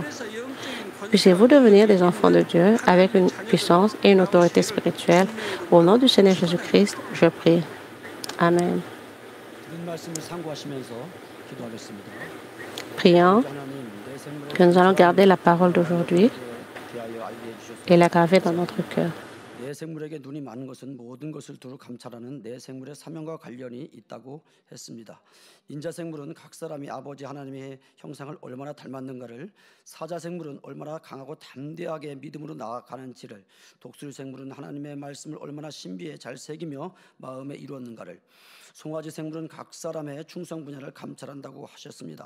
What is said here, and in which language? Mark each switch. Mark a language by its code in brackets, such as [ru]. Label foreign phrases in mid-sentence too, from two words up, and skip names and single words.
[fr] Puissiez-vous devenir des enfants de Dieu avec une puissance et une autorité spirituelle. Au nom du Seigneur Jésus-Christ, je prie. Amen. Prions que nous allons garder la parole d'aujourd'hui et la graver dans notre cœur. [ko] 내 생물에게 눈이 많은 것은 모든 것을 두루 감찰하는 내 생물의 사명과 관련이 있다고 했습니다. 인자 생물은 각 사람이 아버지 하나님의 형상을 얼마나 닮았는가를, 사자 생물은 얼마나 강하고 담대하게 믿음으로 나아가는지를, 독수리 생물은 하나님의 말씀을 얼마나 신비에 잘 새기며 마음에 이루었는가를, 송아지 생물은 각 사람의 충성 분야를 감찰한다고 하셨습니다.